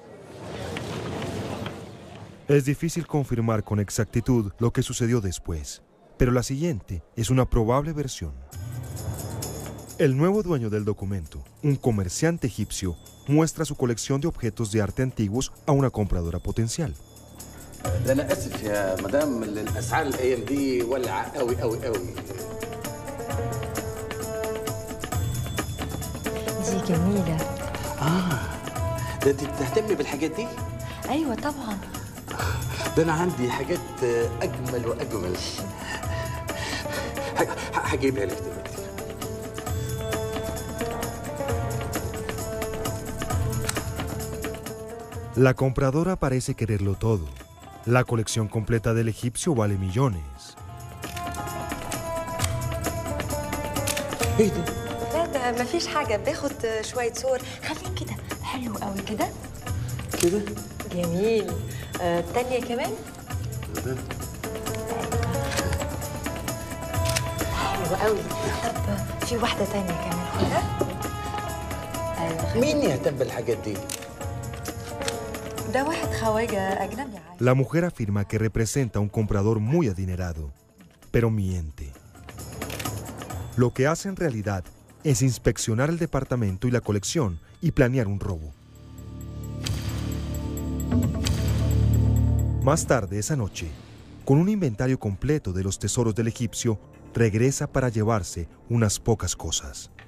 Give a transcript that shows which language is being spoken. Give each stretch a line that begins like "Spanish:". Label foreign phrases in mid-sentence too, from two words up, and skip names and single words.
Spanish: Es difícil confirmar con exactitud lo que sucedió después, pero la siguiente es una probable versión. El nuevo dueño del documento, un comerciante egipcio, muestra su colección de objetos de arte antiguos a una compradora potencial.
Arabic: دي جميلة. ده انت بتهتمي بالحاجات دي؟ أيوة طبعا. ده أنا عندي حاجات أجمل وأجمل. هجيبها لك دلوقتي.
Spanish: La compradora parece quererlo todo. La colección completa del egipcio vale millones.
Arabic: إيه ده؟ لا ده مفيش حاجة، باخد شوية صور. خليك كده، حلو قوي كده. كده؟ جميل. التانية كمان؟ ده حلو قوي. طب في واحدة تانية كمان كده. أيوة. مين يهتم بالحاجات دي؟ ده واحد خواجة أجنبي.
Spanish: La mujer afirma que representa a un comprador muy adinerado, pero miente. Lo que hace en realidad es inspeccionar el departamento y la colección y planear un robo. Más tarde esa noche, con un inventario completo de los tesoros del egipcio, regresa para llevarse unas pocas cosas.